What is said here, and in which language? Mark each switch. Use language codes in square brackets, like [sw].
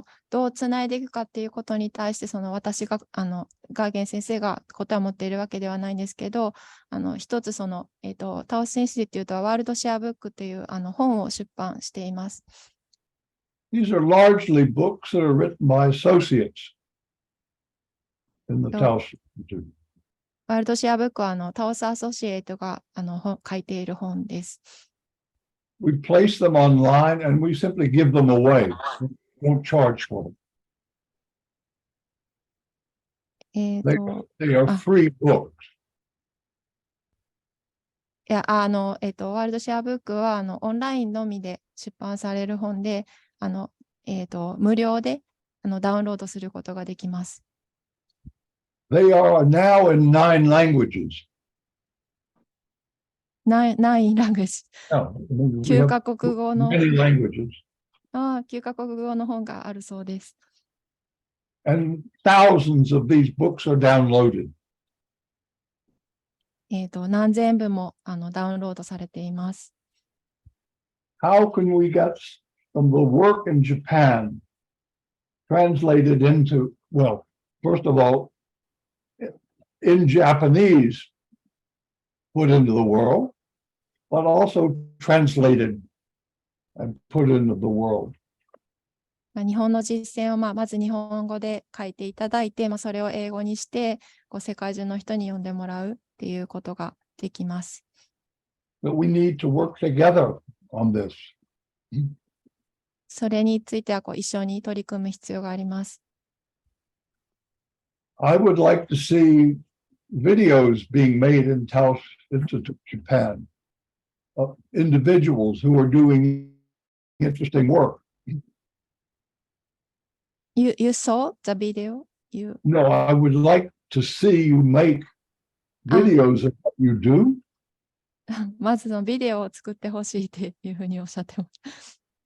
[ja] どうつないでいくかっていうことに対して、私が、ガーゲン先生が答えを持っているわけではないんですけど、一つタオスインスティテュートはワールドシェアブックという本を出版しています。 [en] These are largely books that are written by associates in the Taos Institute. [ja] ワールドシェアブックはタオスアソシエイトが書いている本です。 [en] We place them online and we simply give them away. We won't charge for them. They are free books. [ja] ワールドシェアブックはオンラインのみで出版される本で、無料でダウンロードすることができます。 [en] They are now in 9 languages. 9 language。 [ja] 9カ国語の。 [en] Many languages. [ja] 9カ国語の本があるそうです。 [en] And thousands of these books are downloaded. [ja] 何千部もダウンロードされています。 [en] How can we get from the work in Japan translated into, well, first of all, in Japanese, put into the world, but also translated and put into the world. [ja] 日本の実践をまず日本語で書いていただいて、それを英語にして世界中の人に読んでもらうっていうことができます。 [en] But we need to work together on this. [ja] それについては一緒に取り組む必要があります。 [en] I would like to see videos being made in Taos Institute, Japan, of individuals who are doing interesting work. You saw the video? No, I would like to see you make videos of what you do. [ja] まずビデオを作ってほしいっていうふうにおっしゃってます。